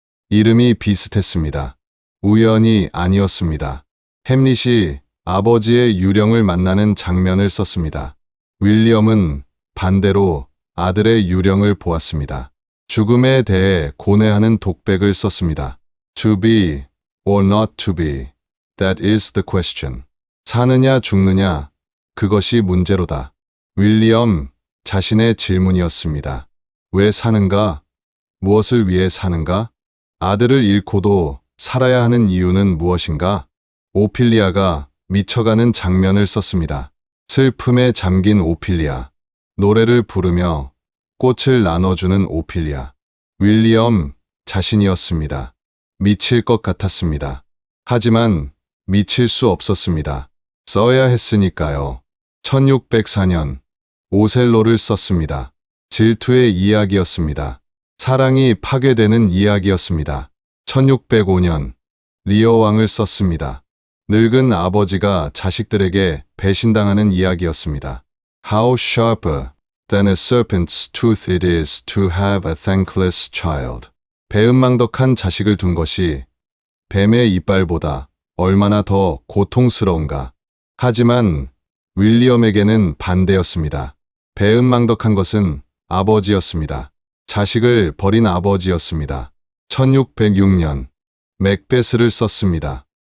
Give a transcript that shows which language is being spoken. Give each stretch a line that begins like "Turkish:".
Korean: 이름이 비슷했습니다. 우연이 아니었습니다. 햄릿이 아버지의 유령을 만나는 장면을 썼습니다. 윌리엄은 반대로 아들의 유령을 보았습니다. 죽음에 대해 고뇌하는 독백을 썼습니다.
English: To be or not to be, that is the question.
Korean: 사느냐 죽느냐, 그것이 문제로다. 윌리엄 자신의 질문이었습니다. 왜 사는가? 무엇을 위해 사는가? 아들을 잃고도 살아야 하는 이유는 무엇인가? 오피리아가 미쳐가는 장면을 썼습니다. 슬픔에 잠긴 오피리아. 노래를 부르며 꽃을 나눠주는 오피리아. 윌리엄 자신이었습니다. 미칠 것 같았습니다. 하지만 미칠 수 없었습니다. 써야 했으니까요. 1604년 오셀로를 썼습니다. 질투의 이야기였습니다. 사랑이 파괴되는 이야기였습니다. 1605년 리어 왕을 썼습니다. 늙은 아버지가 자식들에게 배신당하는 이야기였습니다.
English: How sharper than a serpent's tooth it is to have a thankless child.
Korean: 배은망덕한 자식을 둔 것이 뱀의 이빨보다 얼마나 더 고통스러운가. 하지만 윌리엄에게는 반대였습니다. 배은망덕한 것은 아버지였습니다. 자식을 버린 아버지였습니다. 1606년 맥베스를 썼습니다.